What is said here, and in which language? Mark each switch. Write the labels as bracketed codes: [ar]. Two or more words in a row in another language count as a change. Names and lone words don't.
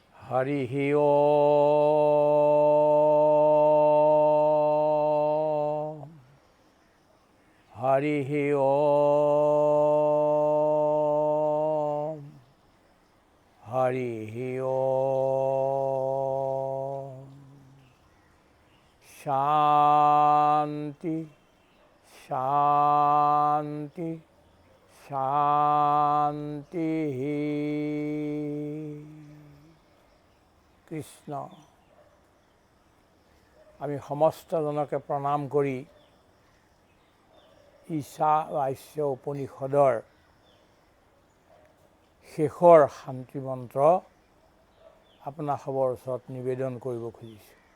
[sa] हरिः ओम् हरिः ओम् हरिः ओम् शान्ति शान्ति शान्तिः কৃষ্ণ [as] আমি সমস্তজনকে প্ৰণাম কৰি ঈশাৱাস্য উপনিষদৰ শেষৰ শান্তি মন্ত্ৰ আপোনাৰ সবৰ ওচৰত নিবেদন কৰিব খুজিছোঁ।